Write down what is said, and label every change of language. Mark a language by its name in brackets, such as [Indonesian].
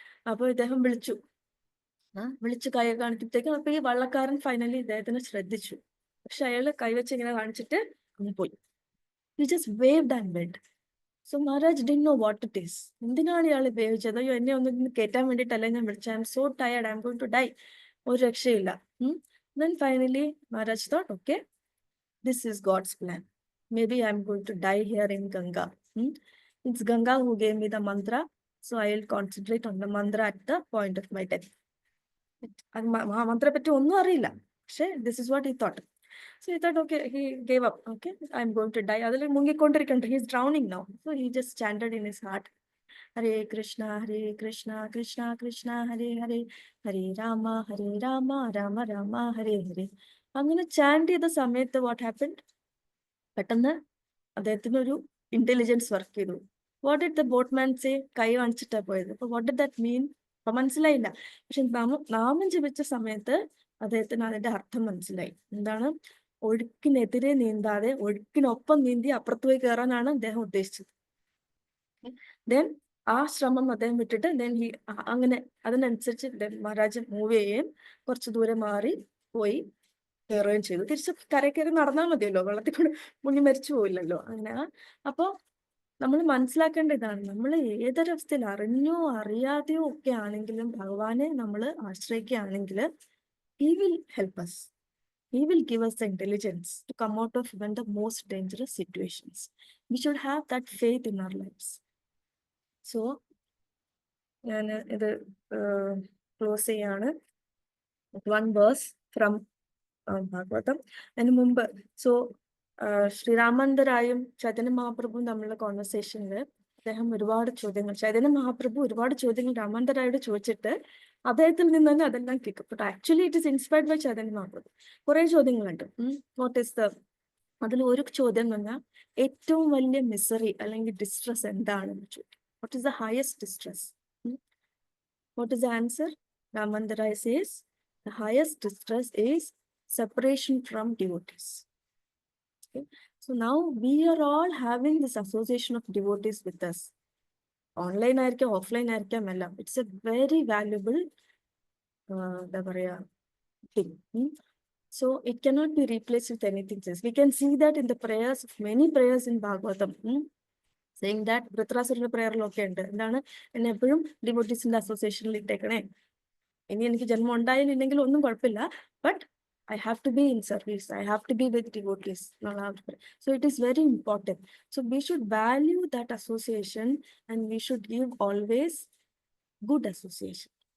[Malayalam] അപ്പൊ ഇദ്ദേഹം വിളിച്ചു കൈ കാണിക്കുമ്പോഴത്തേക്കും അപ്പൊ ഈ വള്ളക്കാരൻ ഫൈനലി ഇദ്ദേഹത്തിനെ ശ്രദ്ധിച്ചു. പക്ഷെ അയാള് കൈവച്ച് ഇങ്ങനെ കാണിച്ചിട്ട് അങ്ങ് പോയി. [English] He just waved and went. So Maharaj didn't know what it is. [Malayalam] എന്തിനാണ് ഇയാൾ വേവ് ചെയ്തത്, അയ്യോ എന്നെ ഒന്ന് കയറ്റാൻ വേണ്ടിയിട്ടല്ലേ ഞാൻ വിളിച്ചത്, [English] I'm so tired, I'm going to die. [Malayalam] ഒരു രക്ഷയില്ല. [English] Then finally Maharaj thought, okay, this is God's plan. Maybe I'm going to die here in Ganga. It's Ganga who gave me the mantra, so I'll concentrate on the mantra at the point of my death. [Malayalam] Mantra പറ്റി ഒന്നും അറിയില്ല, പക്ഷെ [English] this is what he thought. So he thought, okay, he gave up. Okay, I'm going to die. [Malayalam] അതിൽ മുങ്ങിക്കൊണ്ടിരിക്കണ്ട, [English] he is drowning now. So he just chanted in his heart, Hare Krishna Krishna Krishna Hare Hare, Hare Rama Rama Rama Hare Hare. [Malayalam] അങ്ങനെ ചാൻഡ് ചെയ്ത സമയത്ത് [English] what happened, [Malayalam] പെട്ടെന്ന് അദ്ദേഹത്തിന് ഒരു ഇന്റലിജൻസ് വർക്ക് ചെയ്തു. [English] what did the boatman say, [Malayalam] കൈ കാണിച്ചിട്ടാ പോയത്. [English] അപ്പൊ what did that mean, [Malayalam] അപ്പൊ മനസ്സിലായില്ല. പക്ഷെ നാമം ജപിച്ച സമയത്ത് അദ്ദേഹത്തിന് അതിന്റെ അർത്ഥം മനസ്സിലായി. എന്താണ്, ഒഴുക്കിനെതിരെ നീന്താതെ ഒഴുക്കിനൊപ്പം നീന്തി അപ്പുറത്ത് പോയി കയറാനാണ് അദ്ദേഹം ഉദ്ദേശിച്ചത്. ദെൻ ആ ശ്രമം അദ്ദേഹം വിട്ടിട്ട് അങ്ങനെ അതിനനുസരിച്ച് മഹാരാജ് മൂവ് ചെയ്യുകയും കുറച്ച് ദൂരം മാറി പോയി കയറുകയും ചെയ്തു. തിരിച്ച് കരയിൽ കയറി നടന്നാൽ മതിയല്ലോ, വെള്ളത്തിൽ കൂടെ മുങ്ങി മരിച്ചു പോയില്ലല്ലോ. അങ്ങനെ അപ്പൊ നമ്മൾ മനസ്സിലാക്കേണ്ട ഇതാണ്, നമ്മൾ ഏതൊരവസ്ഥയിൽ അറിഞ്ഞോ അറിയാതെയോ ഒക്കെ ആണെങ്കിലും ഭഗവാനെ നമ്മൾ ആശ്രയിക്കുകയാണെങ്കിൽ [English] he will help us. He will give us the intelligence to come out of even the most dangerous situations. We should have that faith in our lives. [Malayalam] So, ഞാൻ ഇത് ക്ലോസ് ചെയ്യാണ്. [English] One verse from Bhagavatam. [Malayalam] അതിന് മുമ്പ് ശ്രീരാമന്തരായും ചൈതന്യ മഹാപ്രഭുവും തമ്മിലുള്ള കോൺവെർസേഷനിൽ അദ്ദേഹം ഒരുപാട് ചോദ്യങ്ങൾ, ചൈതന്യ മഹാപ്രഭു ഒരുപാട് ചോദ്യങ്ങൾ രാമാന്തരായോട് ചോദിച്ചിട്ട് അദ്ദേഹത്തിൽ നിന്ന് തന്നെ അതെല്ലാം കേൾക്കും. [English] But actually it is inspired by Chaitanya Mahaprabhu. [Malayalam] കുറെ ചോദ്യങ്ങളുണ്ട്. [English] what is the, [Malayalam] അതിൽ ഒരു ചോദ്യം പറഞ്ഞാൽ ഏറ്റവും വലിയ മിസറി അല്ലെങ്കിൽ ഡിസ്ട്രെസ് എന്താണെന്ന് ചോദിക്കും. [English] What is the highest distress? What is the answer? രാമാന്തരായ says the highest distress is separation from devotees. Okay? So now we are all having this association of devotees with us. [Malayalam] Online ആയിരിക്കാം, offline ആയിരിക്കാം, എല്ലാം. [English] It's a very valuable [Malayalam] എന്താ പറയാ [English] thing. So it cannot be replaced with anything else. We can see that in the prayers, many prayers in Bhagavatam, saying that [Malayalam] വൃത്രാസുരന്റെ പ്രയറിലൊക്കെ ഉണ്ട്. എന്താണ്? എന്നെ എപ്പോഴും ഡിവോട്ടീസിന്റെ അസോസിയേഷനിൽ ഇട്ടേക്കണേ. ഇനി എനിക്ക് ജന്മം ഉണ്ടായില്ലെങ്കിൽ ഒന്നും കുഴപ്പമില്ല, [English] But I have to be in service, I have to be with devotees. So it is very important. So we should value that association and we should give always good association.